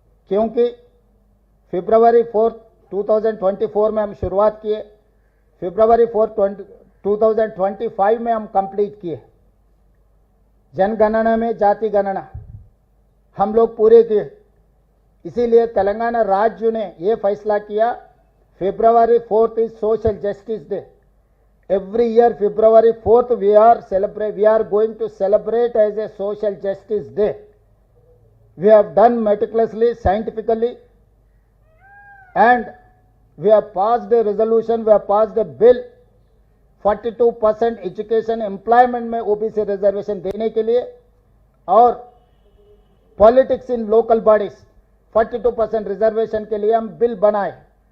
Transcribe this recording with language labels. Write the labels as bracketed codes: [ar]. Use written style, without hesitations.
[hi] क्योंकि फरवरी 4, 2024 में हम शुरुआत किए, फरवरी 4, 2025 में हम कंप्लीट किए। जनगणना में जाति गणना हम लोग पूरे किए। इसीलिए तेलंगाना राज्य ने ये फैसला किया, [en] February 4th is social justice day. Every year February 4th we are going to celebrate as a social justice day. We have done meticulously, scientifically, and we have passed a resolution, we have passed a bill 42% [hi] education employment में OBC reservation देने के लिए, [en] और [hi] politics in local bodies 42% reservation के लिए हम bill बनाए।